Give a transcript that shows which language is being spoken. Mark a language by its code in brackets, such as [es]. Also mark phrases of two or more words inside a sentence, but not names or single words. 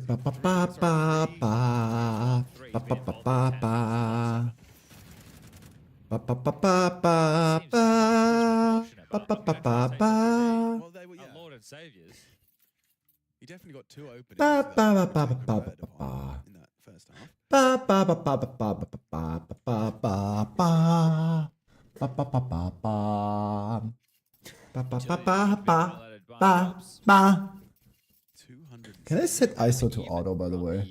[en] ba ba ba ba ba ba ba ba ba ba. Ba ba ba ba ba ba ba ba ba ba ba. Well, they were, Our yeah. Lord and Saviors. He definitely got 2 openings. Ba that ba were ba ba taken ba rid ba of ba. in that first half. Ba ba ba ba ba ba ba ba ba ba ba ba. Ba ba ba ba ba. Ba ba ba ba ba ba ba. 200. Can I set ISO to auto, by the way?